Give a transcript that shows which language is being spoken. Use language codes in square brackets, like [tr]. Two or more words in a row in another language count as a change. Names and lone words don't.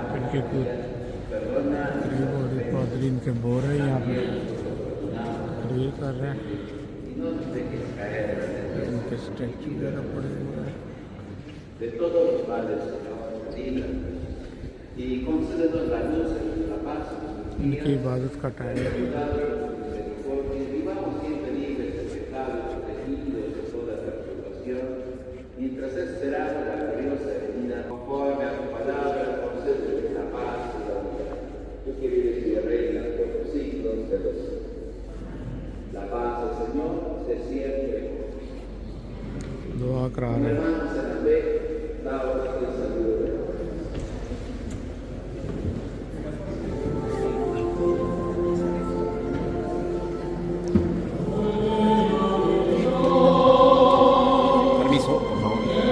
[hi] इनके करीब पादरी इनके बोल रहे हैं यहाँ पे तकरीर कर रहे हैं। इनके स्टैचू वगैरह पड़े हुए हैं। [es] De todos los padres, y concédenos la luz y la paz. [hi] इनकी इबादत का टाइम है। [es] Porque vivamos siempre libres de pecado, protegidos de toda perturbación, mientras esperamos la gloriosa venida, conforme a tu palabra, concédenos la paz y la unidad. Tú que vives y reinas por los siglos de los siglos. La paz del Señor se siempre. [hi] दुआ करा रहे हैं। [es] Hermanos en la fe, daos el saludo de Dios. Permiso, por favor.